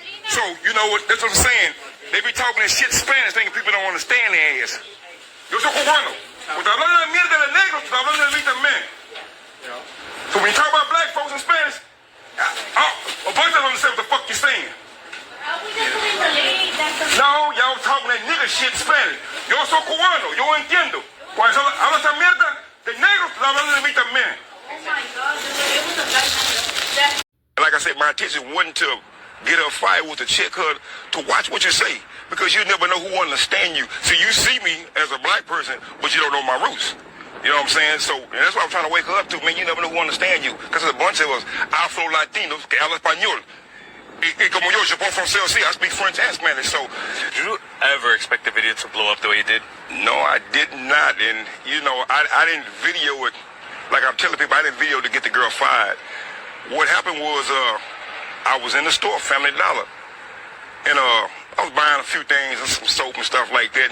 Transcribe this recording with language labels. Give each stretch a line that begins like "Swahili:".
English: So, you know what, that's what I'm saying. They be talking that shit Spanish, thinking people don't understand their ass.
Spanish: Yo soy cubano. Cuando hablan de la mierda de negros, estoy hablando de mí también.
English: So when you talk about black folks in Spanish, a bunch of them understand what the fuck you're saying. No, y'all talking that nigga shit Spanish.
Spanish: Yo soy cubano, yo entiendo. Cuando hablan esa mierda de negros, estoy hablando de mí también.
English: Oh my God, it was a black. Like I said, my intention wasn't to get her fired with a check her to watch what you say, because you never know who will understand you. So you see me as a black person, but you don't know my roots. You know what I'm saying? So and that's what I'm trying to wake her up to. Man, you never know who will understand you, because there's a bunch of us Afro-Latinos
Spanish: que hablan español. Y como yo puedo francés,
English: I speak French and Spanish. So did you ever expect the video to blow up the way it did? No, I did not. And you know, I didn't video it. Like I'm telling people, I didn't video to get the girl fired. What happened was, I was in the store, Family Dollar, and I was buying a few things and some soap and stuff like that.